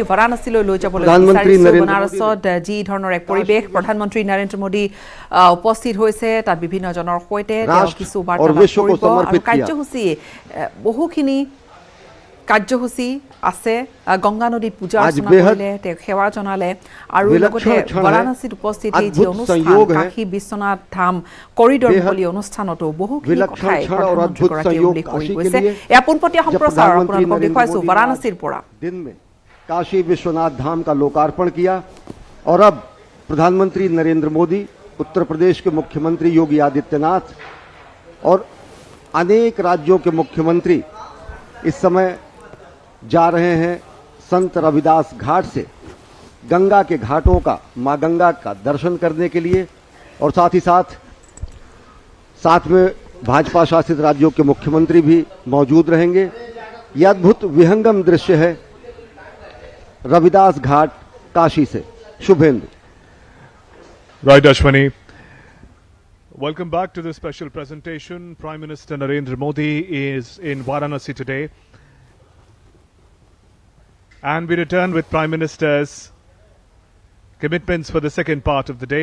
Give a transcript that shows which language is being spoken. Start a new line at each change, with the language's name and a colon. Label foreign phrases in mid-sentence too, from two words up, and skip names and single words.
Assamese: ভাৰাণসীলৈ লৈ যাবলৈ বিচাৰিছো বনাৰসত যি ধৰণৰ এক পৰিৱেশ প্ৰধানমন্ত্ৰী নৰেন্দ্ৰ মোদী উপস্থিত হৈছে তাত বিভিন্ন জনৰ সৈতে তেওঁ কিছু বাৰ্তা কৰিব আৰু কাৰ্যসূচী বহুখিনি কাৰ্যসূচী আছে গংগা নদীত পূজা অৰ্চনা কৰিলে তেওঁ সেৱা জনালে আৰু লগতে ভাৰাণসীত উপস্থিত এই যে অনুষ্ঠান কাশী বিশ্বনাথ ধাম কৰিডৰ বুলি অনুষ্ঠানতো বহুখিনি কথাই প্ৰধানমন্ত্ৰীগৰাকীয়ে উল্লেখ কৰি গৈছে এয়া পোনপটীয়া সম্প্ৰচাৰ আপোনালোকক দেখুৱাইছো ভাৰাণসীৰ পৰা
Hindi: दिन में काशी विश्वनाथ धाम का लोकार्पण किया और अब प्रधानमंत्री नरेंद्र मोदी उत्तर प्रदेश के मुख्यमंत्री योगी आदित्यनाथ और अनेक राज्यों के मुख्यमंत्री इस समय जा रहे हैं संत रविदास घाट से गंगा के घाटों का मां गंगा का दर्शन करने के लिए और साथ ही साथ में भाजपा शासित राज्यों के मुख्यमंत्री भी मौजूद रहेंगे। यह अद्भुत विहंगम दृश्य है रविदास घाट काशी से। शुभेंदु।
English: Right, Ashwani. Welcome back to this special presentation. Prime Minister Narendra Modi is in Varanasi today. And we return with Prime Minister's commitments for the second part of the day.